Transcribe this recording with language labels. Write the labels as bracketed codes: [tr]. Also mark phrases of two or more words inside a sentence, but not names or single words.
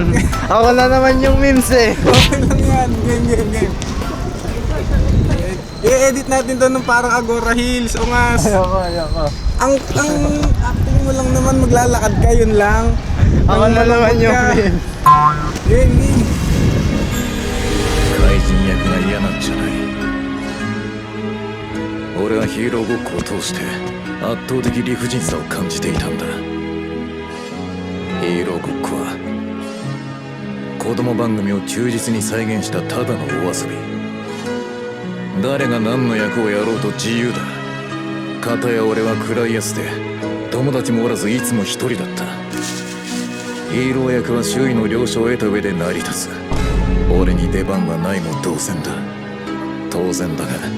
[tl] Ako na naman yung memes eh. Okay lang yan. Game. I-edit natin to ng parang Agora Hills. Ungas. Ayoko. Ang acting mo lang naman, maglalakad ka, yun lang. Ako na naman yung memes. Game. [ja] 怪人役が嫌なんじゃない俺はヒーローごっこを通して圧倒的理不尽さを感じていたんだヒーローごっこは子供番組を忠実に再現したただのお遊び誰が何の役をやろうと自由だ片や俺は食らいやすで友達もおらずいつも一人だったヒーロー役は周囲の了承を得た上で成り立つ俺に出番はないも同然だ当然だが